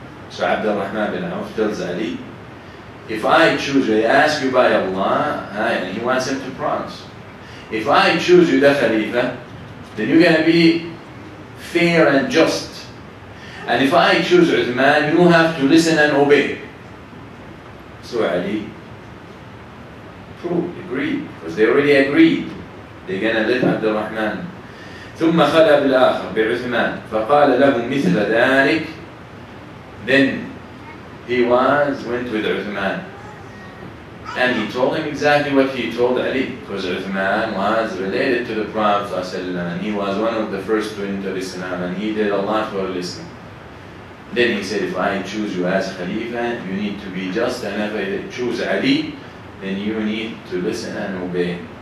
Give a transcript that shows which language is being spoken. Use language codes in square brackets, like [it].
[en] So Abdul Rahman bin Auf tells Ali, if I choose you, I ask you by Allah, and he wants him to promise, if I choose you the Khalifa, then you're going to be fair and just. And if I choose Uthman, you have to listen and obey. So Ali agreed, because they already agreed. They're going to let Abdul Rahman. [ar] ثم خلى بالآخر بعثمان فقال له مثل ذلك. [en] Then he went with Uthman, and he told him exactly what he told Ali, because Uthman was related to the Prophet ﷺ, and he was one of the first to enter Islam, and he did a lot for Islam. Then he said, if I choose you as Khalifa, you need to be just, and if I choose Ali, then you need to listen and obey.